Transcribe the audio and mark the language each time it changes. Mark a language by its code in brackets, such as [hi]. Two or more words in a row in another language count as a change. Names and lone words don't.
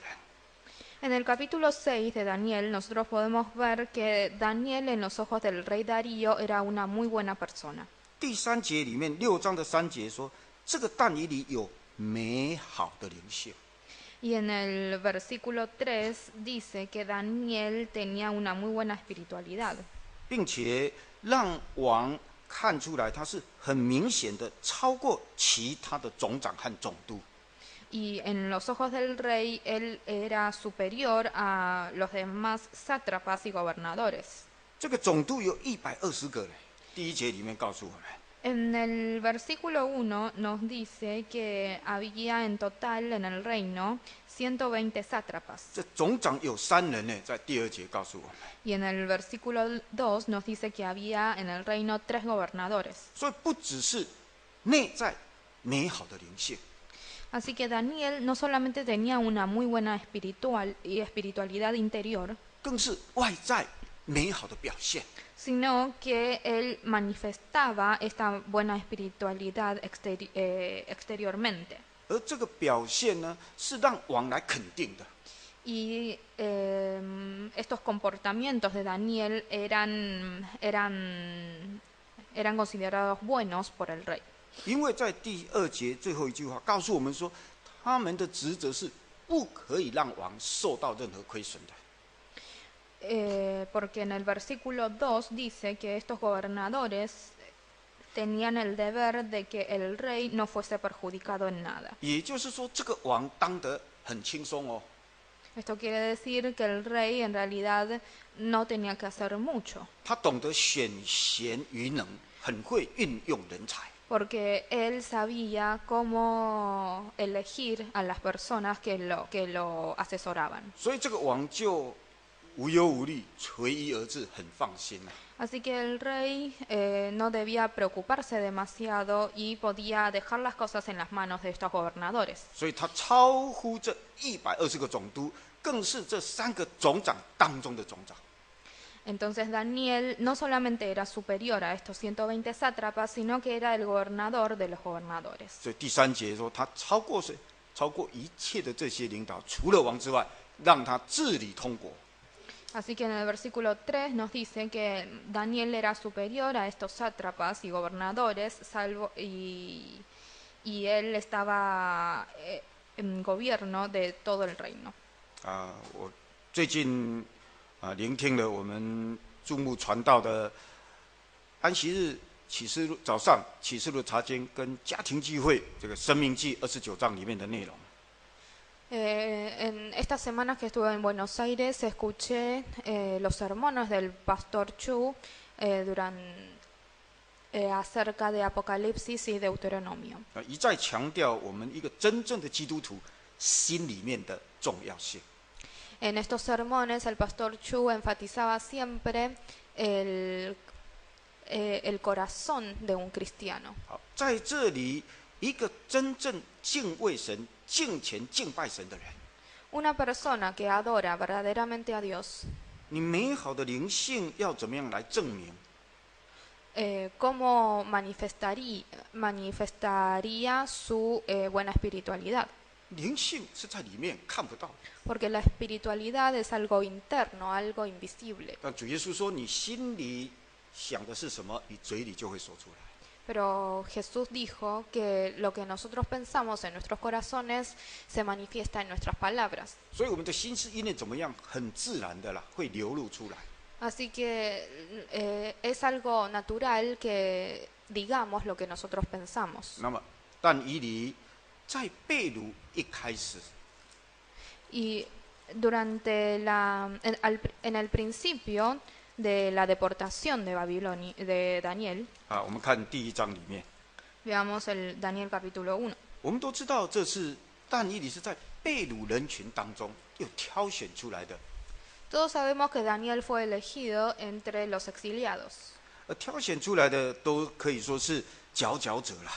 [es] En el capítulo 6 de Daniel, nosotros podemos ver que Daniel en los ojos del rey Darío era una muy buena persona. [zh] 第3节里面，6章的3节说，这个但以理有美好的灵性。 [es] Y en el versículo 3 dice que Daniel tenía una muy buena espiritualidad. [zh] 并且让王看出来，他是很明显的超过其他的总长和总督。 [es] Y en los ojos del rey, él era superior a los demás sátrapas y gobernadores. [zh] 这个总督有120个嘞，第1节里面告诉我们。 [es] En el versículo 1 nos dice que había en total en el reino 120 sátrapas. [zh] 这总长有3人呢，在第2节告诉我们。 [es] Y en el versículo 2 nos dice que había en el reino 3 gobernadores. [zh] 所以不只是内在美好的灵性， [es] Así que Daniel no solamente tenía una muy buena espiritualidad interior, [zh] 更是外在美好的表现。 [es] sino que él manifestaba esta buena espiritualidad exteriormente. [zh] 而这个表现呢，是让王来肯定的。 [es] Y estos comportamientos de Daniel eran considerados buenos por el rey. [zh] 因为在第2节最后一句话告诉我们说，他们的职责是不可以让王受到任何亏损的。 [es] Porque en el versículo 2 dice que estos gobernadores tenían el deber de que el rey no fuese perjudicado en nada. [zh] 也就是说，这个王当得很轻松哦。 [es] Esto quiere decir que el rey en realidad no tenía que hacer mucho, [zh] 他懂得选贤与能，很会运用人才。 [es] porque él sabía cómo elegir a las personas que lo asesoraban. [zh] 所以这个王就无忧无虑，随意而治，很放心啊。 [es] Así que el rey no debía preocuparse demasiado y podía dejar las cosas en las manos de estos gobernadores. [zh] 所以他超乎这120个总督，更是这3个总长当中的总长。 [es] Entonces Daniel no solamente era superior a estos 120 sátrapas, sino que era el gobernador de los gobernadores. [zh] 所以第3节说，他超过谁？超过一切的这些领导，除了王之外，让他治理通国。 [es] Así que en el versículo 3 nos dice que Daniel era superior a estos sátrapas y gobernadores, y él estaba en gobierno de todo el reino. [zh] 我最近聆听了我们注目传道的安息日启示录早上启示录查经跟家庭聚会这个生命记29章里面的内容。 [es] En estas semanas que estuve en Buenos Aires escuché los sermones del pastor Chu acerca de Apocalipsis y Deuteronomio. [zh] 一再强调我们一个真正的基督徒心里面的重要性。 [es] En estos sermones el pastor Chu enfatizaba siempre el corazón de un cristiano. [zh] 好，在这里一个真正敬畏神、敬虔敬拜神的人， [es] Una persona que adora verdaderamente a Dios, [zh] 你美好的灵性要怎么样来证明？ [es] cómo manifestaría su buena espiritualidad. [zh] 灵性是在里面看不到的， [es] Porque la espiritualidad es algo interno, algo invisible. [zh] 但主耶稣说，你心里想的是什么，你嘴里就会说出来。 [es] Pero Jesús dijo que lo que nosotros pensamos en nuestros corazones se manifiesta en nuestras palabras. [zh] 所以我们的心思意念怎么样，很自然的啦，会流露出来。 [es] Así que es algo natural que digamos lo que nosotros pensamos. [zh] 那么，但以理在被掳一开始， [es] Y durante en el principio de la deportación de Babilonia, de Daniel, [zh] 啊，我们看第1章里面， [es] veamos el Daniel capítulo 1. [zh] 我们都知道这是但以理是在被掳人群当中又挑选出来的， [es] Todos sabemos que Daniel fue elegido entre los exiliados. [zh] 而挑选出来的都可以说是佼佼者啦，